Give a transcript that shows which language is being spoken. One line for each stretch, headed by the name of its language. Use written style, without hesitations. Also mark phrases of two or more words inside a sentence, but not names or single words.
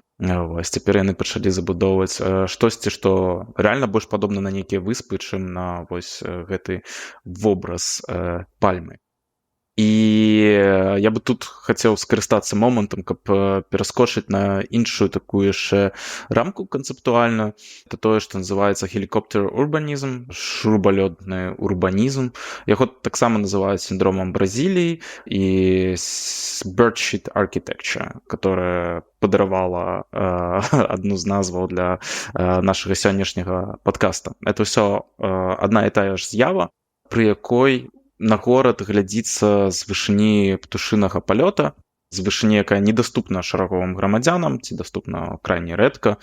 Belarusian: Вось, цяпер яны пачалі забудоўваць штосьці, што рэальна больш падобна на нейкія выспы, чым на вось гэты вобраз пальмы. І я бы тут хацеў скарыстацца момантам, каб пераскочыць на іншую такую яшчэ рамку канцэптуальную. Это тое, што называецца
English: helicopter urbanism,
Belarusian: шурбалётны урбанізм. Яго таксама называюць сіндромам Бразіліі і
English: bird-shit architecture,
Belarusian: которая падаравала адну з назваў для нашага сённяшняга падкаста. Это ўсё адна і тая ж з'ява, пры якой на горад глядзіцца з вышыні птушынага палёта, з вышыні, якая недаступна шараговым грамадзянам, ці даступна крайне рэдка.